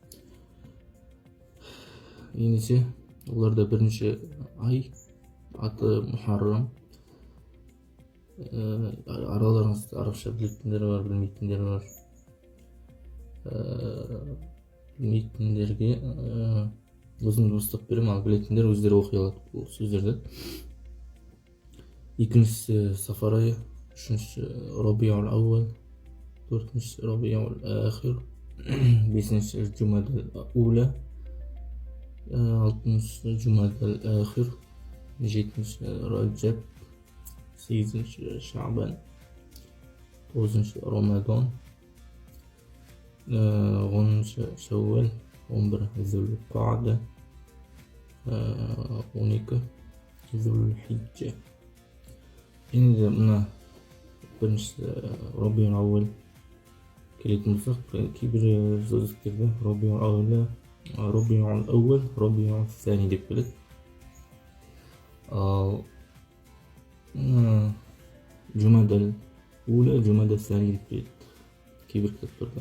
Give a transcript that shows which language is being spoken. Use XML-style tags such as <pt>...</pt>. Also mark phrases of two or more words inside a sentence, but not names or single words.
<kk>Ендеше оларда бірінші ай аты Мухаррам. Араларыңызда арабша білетіндер бар, білмейтіндер бар. Білмейтіндерге өзім дұрыстап беремін, ал білетіндер өздері оқи алады бұл сөздерді.</kk> <tr>İkincisi Safar ayı, üçüncüsü Rabiul Avval, dördüncüsü Rabiul Ahir, beşincisi Cumadel Ula, altıncısı Cumadel Ahir, yedincisi Recep, sekizincisi Şaban, dokuzuncusu Ramazan, onuncu Şevval, 11 Zülqa'de, 12 Zülhicce.</tr> <kk>Енді мына біріншісі Рабиул Ауал келетін болсақ, кейбір сөздіктерде Рабиул Ауал, Рабиул Сәни деп келеді. Ал Жұмадал Ула, Жұмадал Сәни деп келеді кейбір кітаптарда.</kk>